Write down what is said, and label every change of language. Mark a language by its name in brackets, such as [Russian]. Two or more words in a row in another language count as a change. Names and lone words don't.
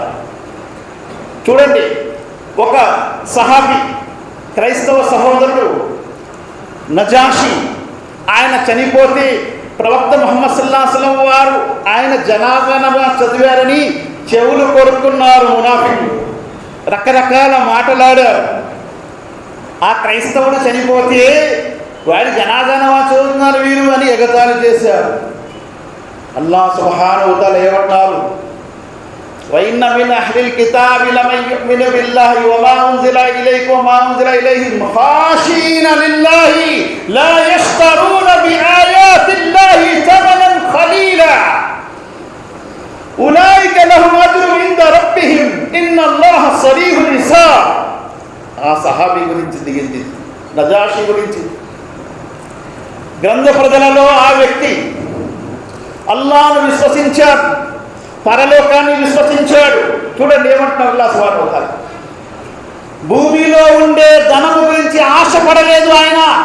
[Telugu] చూడండి, ఒక సహాబీ క్రైస్తవ సహోదరుడు నజాషి, ఆయన చనిపోతే ప్రవక్త ముహమ్మద్ [Arabic] صلى الله عليه وسلم [Telugu] వారు ఆయన జనాజా నమాజ్ చదివారని చెవులు కొరుకున్నారు మునాఫికులు, రకరకాల మాటలాడారు. ఆ క్రైస్తవుడు చనిపోతే వాడి జనాజా నమాజ్ చదువుతున్నారు వీరు అని ఎగతాళి చేశారు. [Arabic] الله سبحانه وتعالى [Telugu] ఏమంటారు? [Arabic] وَإِنَّ مِنْ أَهْلِ الْكِتَابِ لَمَن يُؤْمِنُ بِاللَّهِ وَمَا أُنزِلَ إِلَيْكُمْ وَمَا أُنزِلَ إِلَيْهِمْ خَاشِعِينَ لِلَّهِ لَا يَشْتَرُونَ بِآيَاتِ اللَّهِ ثَمَنًا قَلِيلًا أُولَئِكَ لَهُمْ أَجْرٌ عِندَ رَبِّهِمْ إِنَّ اللَّهَ صَرِيحُ الْحِسَابِ. [Telugu] ఆ సహాబీ గురించి దిగింది, నజాషి గురించి. గ్రంథ ప్రజలలో ఆ వ్యక్తి అల్లాహ్ను విశ్వసించాడు, పరలోకాన్ని విశ్వసించాడు. చూడండి ఏమంటున్నారు [Arabic] الله سبحانه وتعالى, [Telugu] భూమిలో ఉండే ధనము గురించి ఆశపడలేదు ఆయన.